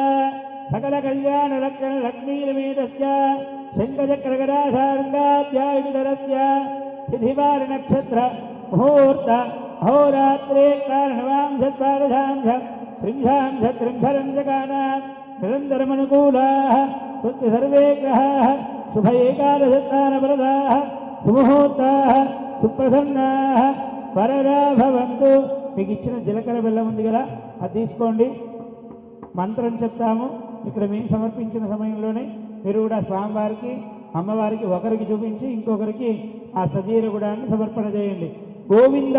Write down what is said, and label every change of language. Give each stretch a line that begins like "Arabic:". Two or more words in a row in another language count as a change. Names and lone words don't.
Sanskrit: सकलकल्याणलक्षणलक्ष्मीरमेतस्य शङ्खचक्रगदाधारङ्गाध्यायुधरस्य तिथिवारनक्षत्र मुहूर्त अहोरात्रे कारणवांशद्वादशांश त्रिंशांश त्रिंशरञ्जकानां निरन्तरमनुकूलाः स्वस्ति सर्वे ग्रहाः शुभ एकादशस्थानप्रदाः सुमुहूर्ताः सुप्रसन्नाः వరదా భవంతు.
Telugu: మీకు ఇచ్చిన జీలకర్ర బెల్లం ఉంది కదా, అది తీసుకోండి. మంత్రం చెప్తాము. ఇక్కడ మేము సమర్పించిన సమయంలోనే మీరు కూడా స్వామివారికి అమ్మవారికి ఒకరికి చూపించి ఇంకొకరికి ఆ సజీర గుడాన్ని సమర్పణ చేయండి. గోవింద